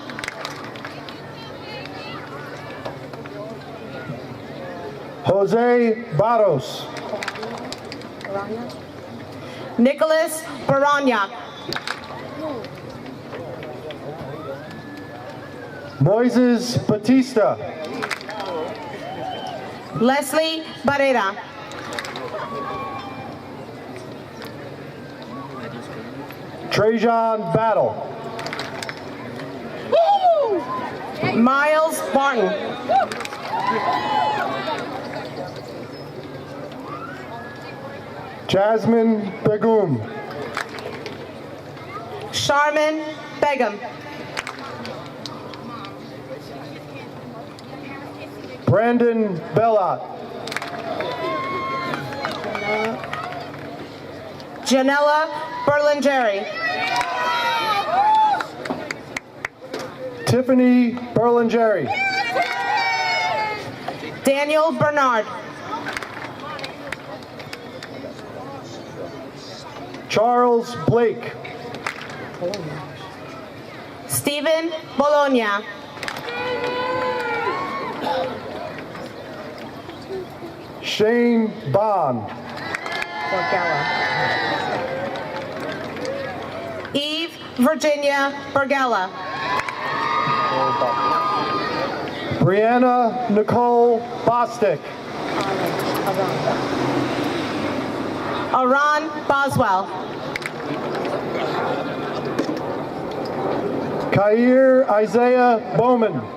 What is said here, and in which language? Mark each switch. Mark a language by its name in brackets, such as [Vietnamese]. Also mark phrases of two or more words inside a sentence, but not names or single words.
[English] Jose Barros. Nicholas Baranyak. Moises Batista. Leslie Barrera. Trajan Battle. Miles Barton. Jasmine Begum. Sharman Begum. Brandon Bellot. Janella Berlingeri. Tiffany Berlingeri. Daniel Bernard. Charles Blake. Stephen Bologna. Shane Bond. Eve Virginia Bergella. Brianna Nicole Bostic. Aran Boswell. Kair Isaiah Bowman.